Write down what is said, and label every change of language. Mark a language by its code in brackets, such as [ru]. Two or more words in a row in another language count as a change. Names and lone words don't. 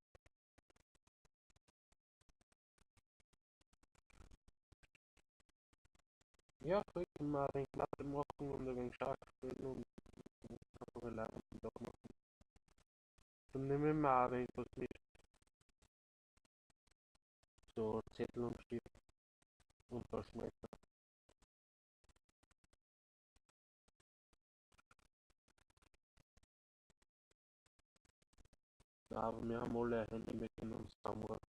[nl] Ja, goed, maar ik laat hem morgen om de zaak doen. [de] Dann nehmen wir mal an, was mit so Zettel und Stift und Taschenmesser. Aber wir haben alle Hände mitgenommen zusammengeworfen.